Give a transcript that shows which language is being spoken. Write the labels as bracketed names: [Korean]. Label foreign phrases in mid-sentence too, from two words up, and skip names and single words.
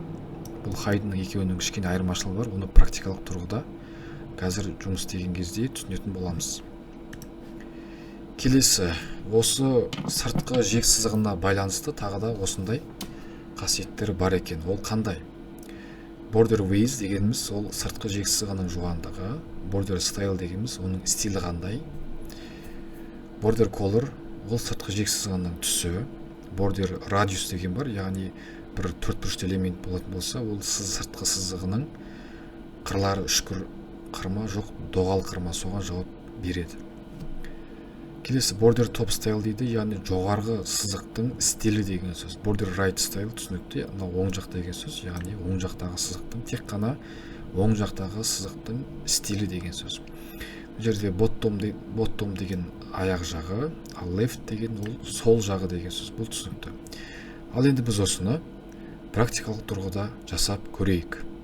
[Kazakh] Бұл hiddenның екеуінің кішкене айырмашылығы бар. Оны практикалық тұрғыда қазір жұмыс істеген кезде түсінетін боламыз. Келесі, осы сыртқы жиек сызығына байланысты тағы да осындай қасиеттері бар екен. Ол қандай? [English] Border width [Kazakh] дегеніміз ол сыртқы жиек сызығының жуандығы. [English] Border style [Kazakh] дегеніміз оның стилі қандай. [English] Border color [Kazakh] ол сыртқы жиек сызығының түсі. [English] Border radius [Kazakh] деген бар, яғни бір төртбұрышты элемент болатын болса, ол сыртқы сызығының қырлары үшкір қырма, жоқ доғал қырма, соған жауап береді. Келесі [English] border top style [Kazakh] дейді, яғни жоғарғы сызықтың стилі деген сөз. [English] Border right style [Kazakh] түсінікті, оң жақ деген сөз, яғни оң жақтағы сызықтың тек қана оң жақтағы сызықтың стилі деген сөз. Бұл жерде bottom деген аяқ жағы, ал left деген ол сол жағы деген сөз. Бұл түсінікті. Ал енді біз осыны практикалық тұрғыда жасап көрейік.